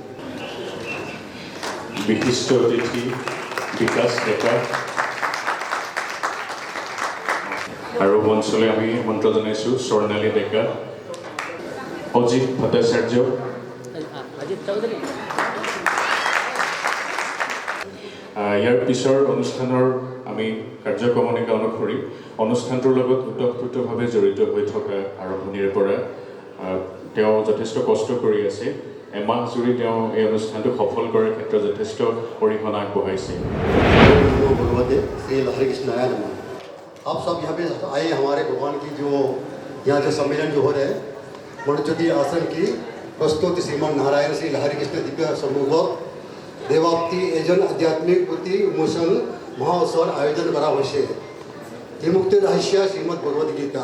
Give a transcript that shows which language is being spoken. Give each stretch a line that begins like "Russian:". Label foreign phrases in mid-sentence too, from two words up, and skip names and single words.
Assamese: বিশিষ্ট অতিথি বিকাশ ডেকা আৰু মঞ্চলৈ আমি আমন্ত্ৰণ জনাইছোঁ স্বৰ্ণালী ডেকা, অজিত ভট্টাচাৰ্য, ইয়াৰ পিছৰ অনুষ্ঠানৰ আমি কাৰ্যক্ৰমণিকা অনুসৰি অনুষ্ঠানটোৰ লগত ওতঃপ্ৰোতভাৱে জড়িত হৈ থকা আৰম্ভণিৰে পৰা তেওঁ যথেষ্ট কষ্ট কৰি আছে। এমাহ জুৰি তেওঁ এই অনুষ্ঠানটো সফল কৰাৰ ক্ষেত্ৰত যথেষ্ট অৰিহণা আগবঢ়াইছে।
Sanskrit: भगवते श्री लहरी कृष्णाय नमः।
Hindi: आप सब यहाँ पे आए, हमारे भगवान की जो यहाँ जो सम्मेलन जो हो रहे हैं मणिज्योति आश्रम की प्रस्तुति श्रीमान नारायण श्री लहरी कृष्ण दिव्य समूह देवाप्ति एजन आध्यात्मिक बुद्धि उन्मोचन महोत्सव आयोजन करा हुए त्रिमुक्ति रहस्य श्रीमद भगवद गीता।